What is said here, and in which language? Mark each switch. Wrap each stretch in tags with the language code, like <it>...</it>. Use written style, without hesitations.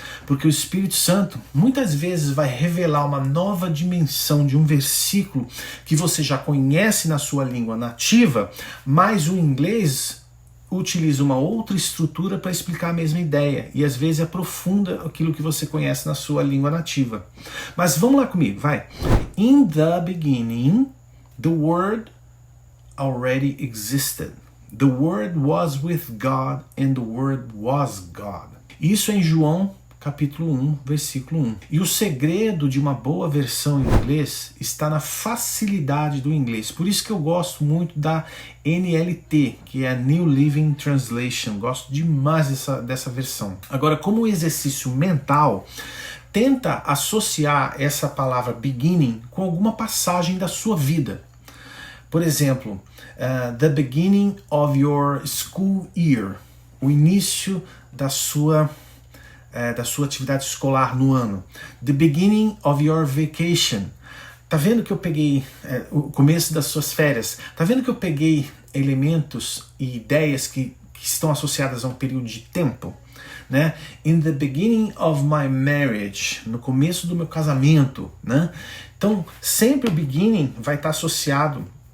<pt>Porque o Espírito Santo muitas vezes vai revelar uma nova dimensão de um versículo que você já conhece na sua língua nativa, mas o inglês utiliza uma outra estrutura para explicar a mesma ideia. E às vezes aprofunda aquilo que você conhece na sua língua nativa. Mas vamos lá comigo, vai.</pt> <en>In the beginning, the Word already existed. The Word was with God and the Word was God.</en> <pt>Isso é em João capítulo 1, versículo 1. E o segredo de uma boa versão em inglês está na facilidade do inglês. Por isso que eu gosto muito da NLT, que é a New Living Translation. Gosto demais dessa versão. Agora, como exercício mental, tenta associar essa palavra beginning com alguma passagem da sua vida. Por exemplo,</pt> <en>the beginning of your school year,</en> <pt>o início da sua atividade escolar no ano.</pt> <en>The beginning of your vacation.</en> <pt>Tá vendo que eu peguei o começo das suas férias? Tá vendo que eu peguei elementos e ideias que estão associadas a um período de tempo? Né?</pt> <en>In the beginning of my marriage,</en> <pt>no começo do meu casamento, né? Então, sempre o beginning vai estar associado</pt>